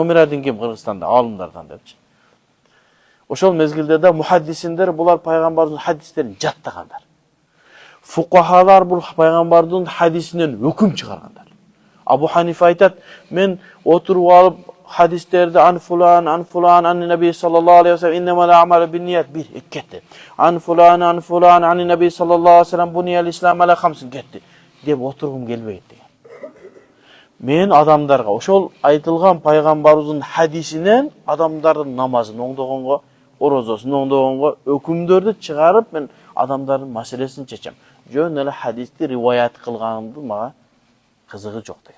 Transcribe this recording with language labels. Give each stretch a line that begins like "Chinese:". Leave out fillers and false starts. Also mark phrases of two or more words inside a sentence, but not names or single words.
Kyrgyz: Номер 1 ким Кыргызстанда? Алымдардан депчи. Ошол мезгилде да мухаддисиндер булар пайгамбардын хадистерин жаттагандар. Фукахалар бул пайгамбардын хадисинен өкүм чыгаргандар. Абу Ханифа айтат, мен отуруп алып хадистерди
Arabic: عن فلان عن النبي صلى الله عليه وسلم إنما الأعمال بالنية
Kyrgyz: бир кетти.
Arabic: عن فلان عن النبي صلى الله عليه وسلم بني الإسلام على خمس кетти.
Kyrgyz: Деп отургум келбейт деген. Мен адамдарга ошол айтылган пайгамбарыбыздын хадисинен адамдардын намазын оңдогонго, орозосун оңдогонго өкүмдөрдү чыгарып мен адамдардын маселесин чечем. жөн эле хадисти риваят кылганды мага кызыгы жок деген.